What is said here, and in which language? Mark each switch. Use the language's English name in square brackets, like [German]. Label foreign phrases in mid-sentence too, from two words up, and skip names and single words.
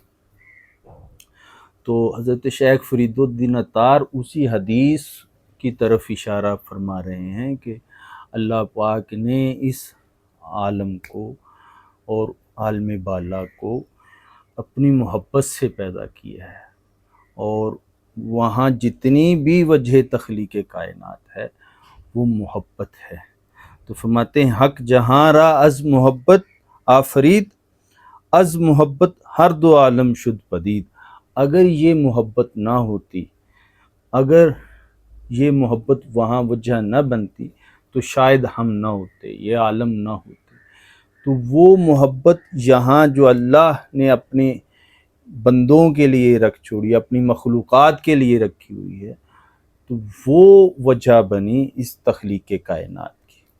[Urdu] تو حضرت شیخ فرید الدین عطار اسی حدیث کی طرف اشارہ فرما رہے ہیں کہ اللہ پاک نے اس عالم کو اور عالم بالا کو اپنی محبت سے پیدا کیا ہے، اور وہاں جتنی بھی وجہ تخلیق کائنات ہے وہ محبت ہے۔ تو فرماتے ہیں [Persian] حق جہاں را از محبت آفرید، از محبت ہر دو عالم شد پدید۔ [Urdu] اگر یہ محبت نہ ہوتی، اگر یہ محبت وہاں وجہ نہ بنتی تو شاید ہم نہ ہوتے، یہ عالم نہ ہوتے۔ تو وہ محبت یہاں جو اللہ نے اپنے بندوں کے لیے رکھ چھوڑی، اپنی مخلوقات کے لیے رکھی ہوئی ہے، تو وہ وجہ بنی اس تخلیق کائنات کی۔